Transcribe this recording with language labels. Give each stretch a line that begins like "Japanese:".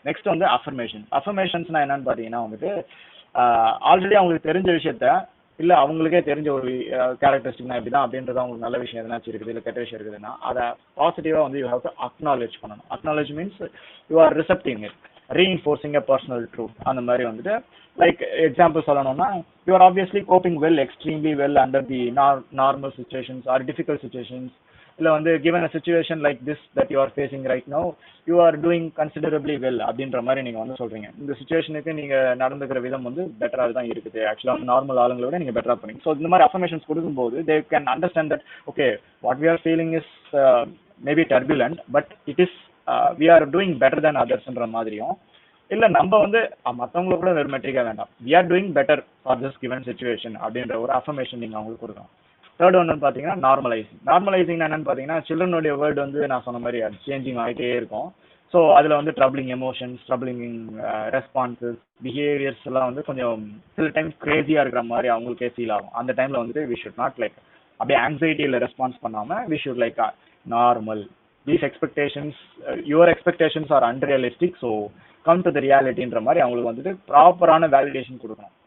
Tamil: Next வந்து அஃபர்மேஷன்ஸ்னா என்னன்னு பாத்தீங்கன்னா வந்துட்டு ஆல்ரெடி அவங்களுக்கு தெரிஞ்ச விஷயத்த இல்லை அவங்களுக்கே தெரிஞ்ச ஒரு கேரக்டரிஸ்டிக்னா இப்படிதான் அப்படின்றது அவங்களுக்கு நல்ல விஷயம் எதனாச்சும் இருக்குது இல்லை கெட்ட விஷயம் இருக்குதுன்னா அதை பாசிட்டிவாக வந்து
English: you have to acknowledge
Tamil: பண்ணணும்.
English: Acknowledge means you are accepting it, reinforcing a personal truth.
Tamil: அந்த மாதிரி வந்துட்டு லைக் எக்ஸாம்பிள் சொல்லணும்னா
English: You are obviously coping well, extremely well under the normal situations or difficult situations.
Tamil: இல்லை வந்து
English: given a situation like this that you are facing right now, you are doing considerably well
Tamil: அப்படின்ற மாதிரி நீங்கள் வந்து சொல்கிறீங்க. இந்த சுச்சுவேஷனுக்கு நீங்கள் நடந்துக்கிற விதம் வந்து பெட்டராக தான் இருக்குது, ஆக்சுவலாக நார்மல் ஆளுங்களோட நீங்கள் பெட்டராக பண்ணீங்க. ஸோ இந்த மாதிரி அஃபர்மேஷன்ஸ் கொடுக்கும்போது
English: they can understand that okay what we are feeling is maybe turbulent but it is we are doing better than othersன்ற மாதிரியும்,
Tamil: இல்லை நம்ம வந்து மற்றவங்கள கூட வெறும் மெட்ரிக்காக வேண்டாம்,
English: we are doing better for this given situation
Tamil: அப்படின்ற ஒரு அஃபர்மேஷன் நீங்கள் அவங்களுக்கு கொடுக்கணும். தேர்ட் ஒன்று பார்த்தீங்கன்னா நார்மலைசிங் என்னன்னு பார்த்தீங்கன்னா சில்ட்ரனுடைய வேர்டு வந்து நான் சொன்ன மாதிரி அது சேஞ்சிங் ஆகிட்டே இருக்கும். ஸோ அதில் வந்து troubling emotions, troubling responses, behaviours எல்லாம் வந்து கொஞ்சம் சில டைம் கிரேசியாக இருக்கிற மாதிரி அவங்களுக்கே ஃபீல் ஆகும். அந்த டைமில் வந்துட்டு
English: we should not like அப்படியே ஆங்ஸைட்டியில் response பண்ணாமல் we should like normal, these expectations your expectations are unrealistic, so come to the ரியாலிட்டின்ற மாதிரி
Tamil: அவங்களுக்கு வந்துட்டு ப்ராப்பரான வேலிடேஷன் கொடுக்கணும்.